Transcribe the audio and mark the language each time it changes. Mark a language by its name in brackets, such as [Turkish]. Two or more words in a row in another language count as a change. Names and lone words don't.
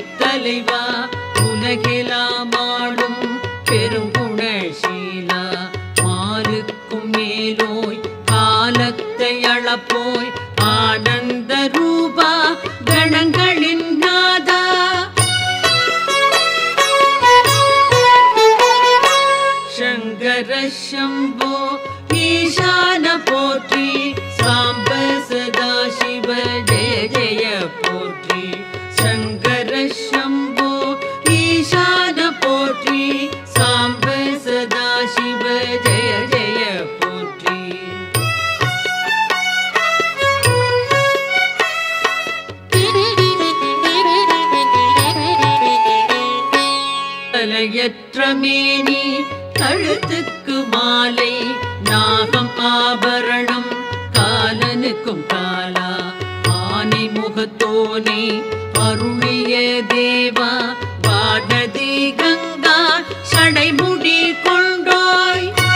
[Tamil] தலைவா உலகெல்லாம் ஆளும் பெருங்குணசீலா மாலுக்கும் மேலோய் காலத்தை அளப்போய் ஆனந்த ரூபா கணங்களின் நாதா [Sanskrit] शम्भो ईशान पोट्रि साम्ब सदा शिव जय जय पोट्रि शङ्कर शम्भो ईशान पोट्रि साम्ब सदा शिव जय जय पोट्रि [Tamil] தலையற்ற மேனி கழுத்துக்கு மாலை நாகம் ஆபரணம் காலனுக்கும் காலா ஆனை முகத்தோனே அருளிய தேவா வானதி கங்கா சடைமுடி கொண்டோய்